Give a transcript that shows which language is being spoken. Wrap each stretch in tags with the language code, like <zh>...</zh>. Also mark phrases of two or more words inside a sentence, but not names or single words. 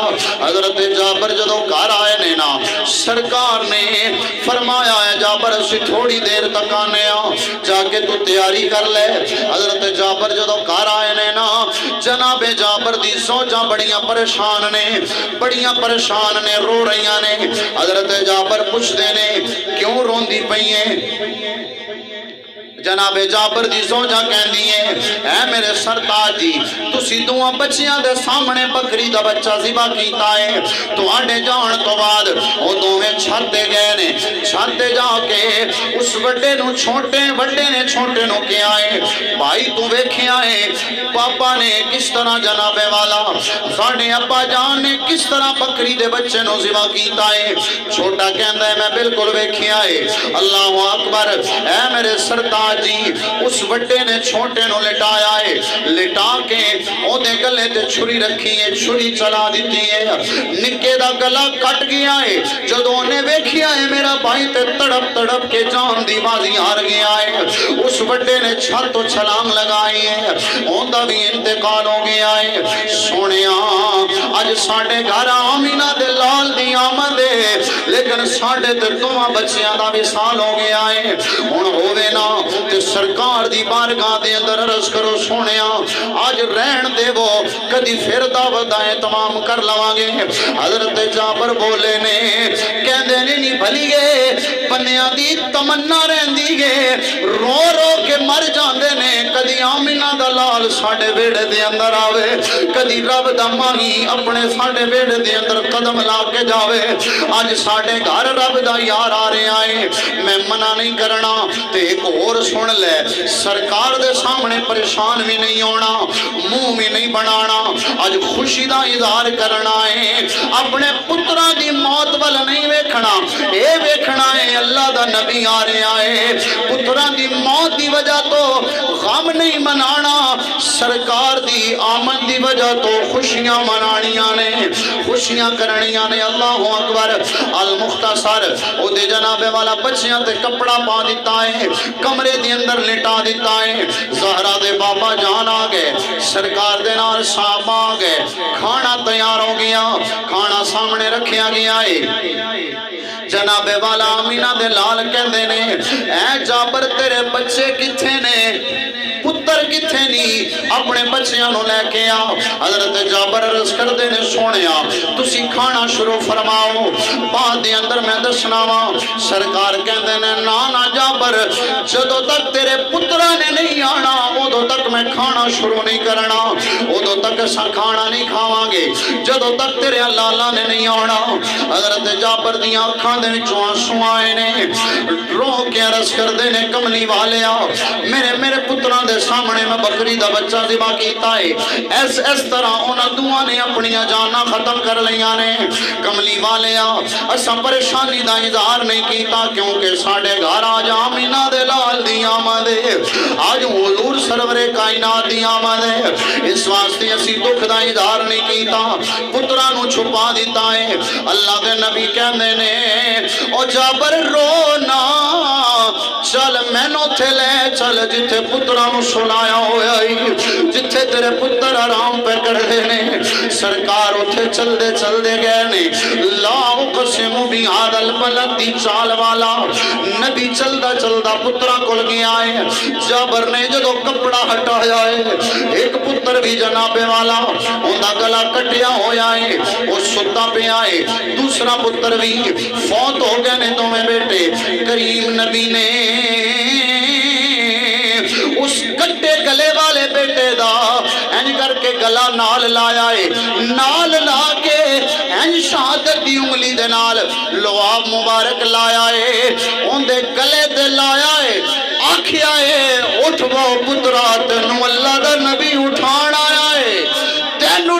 <pa>حضرت جابر جدوں گھر آئے نے نا سرکار نے فرمایا ہے جابر اسیں تھوڑی دیر تک آنے جاکے تو تیاری کر لے. حضرت جابر جدوں گھر آئے نے نا جنابے جابر دی سوجا بڑیاں پریشان نے، بڑیاں پریشان نے، رو رہی نے. حضرت جابر پچھدے نے کیوں روندی پئی ہے? جناب جابر دی زوجہ کہندی ہے اے میرے سرتاج جی تسی دوواں بچیاں دے سامنے بکری دا بچہ ذبح کیتا ہے تواڈے جان تو بعد او دوویں چھت تے گئے نے چھت تے جا کے اس وڈے نو چھوٹے وڈے نے چھوٹے نو کیا ہے بھائی تو ویکھیا ہے پاپا نے کس طرح جناب والا ساڈے ابا جان نے کس طرح بکری دے بچے نو ذبح کیتا ہے چھوٹا کہندا ہے میں بالکل ویکھیا ہے</pa> <ar>اللہ اکبر</ar> <pa>اے میرے سرتاج جی اس وڈے نے چھوٹے نو لٹایا ہے لٹا کے او دے گلے تے چھری رکھی ہے چھری چلا دیتی ہے نکے دا گلا کٹ گیا ہے جدوں نے ویکھیا ہے میرا بھائی تے تڑپ تڑپ کے جان دی بازی ہار گیا ہے اس وڈے نے چھت تو چھلانگ لگائی ہے اوندا بھی انتقال ہو گیا ہے سونیا اج ساڈے گھر آمینہ دے لال دی آمد ہے لیکن ساڈے تے دوواں بچیاں دا وصال ہو گیا ہے ہن ہووے نا تے سرکار دی بارگاہ دے اندر عرض کرو سونیا آج رہن دے وہ کدی پھر دعوت تمام کر لواں گے حضرت جابر بولے نے کہندے نہیں بھلی گے بنیاں دی تمنا رہندی گے رو رو کے مر جاندے نے کدی آمینہ دا لال ساڈے بیڑے دے اندر آوے کدی رب دا ماہی اپنے ساڈے بیڑے دے اندر قدم لا کے جاوے آج ساڈے گھر رب دا یار آ رہے آئے میں منع نہیں کرنا تے ایک اور سن لے سرکار دے سامنے پریشان بھی نہیں ہونا منہ بھی نہیں بنانا آج خوشی دا اظہار کرنا ہے اپنے پترہ دی موت وال نہیں ویکھنا اے ویکھنا ہے اللہ دا نبی آ رہے آئے پترہ دی موت دی وجہ تو غم نہیں منانا سرکار دی آمد دی وجہ تو خوشیاں منانیاں نے خوشیاں کرنیاں نے</pa> <ar>اللہ اکبر</ar> <pa>المختصر او دے جناب والا بچیاں تے کپڑا پا دیتا ہے کمرے دی اندر لٹا دیتا ہے زہرا دے بابا جان آ گئے سرکار دے نال صاحب آ گئے کھانا تیار ہو گیا کھانا سامنے رکھیا گیا ہے جناب والا آمینہ دے لال کہندے نے اے جابر تیرے بچے کتھے نے پتر کتھے نہیں اپنے بچیاں نو لے کے آ حضرت جابر عرض کر دے نے سونیا تسی کھانا شروع فرماؤ بعد دے اندر میں دسنا وا سرکار کہندے نے نا جابر جدوں تک تیرے پترا نے نہیں آنا ادوں تک میں کھانا شروع نہیں کرنا ادوں تک اساں کھانا نہیں کھاواں گے جدوں تک تیرے لالا نے نہیں آنا حضرت جابر دیاں اکھاں دے وچوں آنسو آئے نے رو کے عرض کر دے نے کملی والیا میرے پتراں دے سامنے میں بکری دا بچہ ذبح کیتا ہے اس طرح انہاں دوواں نے اپنی جاناں ختم کر لیاں نے کملی والیا اساں پریشانی دا اظہار نہیں کیتا کیونکہ ساڈے گھر آج آمینہ دے لال دی آمد ہے آج حضور سرور کائنات دی آمد ہے اس واسطے اسی دکھ دا اظہار نہیں کیتا پتراں نو چھپا دیتا ہے اللہ دے نبی کہندے نے او جابر رونا چل مینوں تھے لے چل جتھے پتراں نو سنایا ہویا جتھے تیرے پتر آرام پہ کر دے نے سرکار اتھے چل دے گئے نے</pa> <ar>لا اقسم بہذا البلد</ar> <pa>دی چال والا نبی چلدا پتراں کول گیا ہے جابر نے جدوں کپڑا ہٹایا ہے ایک پتر بھی جناب والا اوندا گلا کٹیا ہویا ہے او ستا پیا ہے دوسرا پتر بھی فوت ہو گئے نے دوویں بیٹے کریم نبی نے اس کٹے گلے والے بیٹے دا انج کر کے گلا نال لایا ہے نال لا کے انج شہادت دی انگلی دے نال لعاب مبارک لایا ہے اون دے گلے تے لایا ہے آکھیا ہے اٹھ وہ پترا تینوں اللہ دا نبی اٹھان آیا ہے تینوں</pa>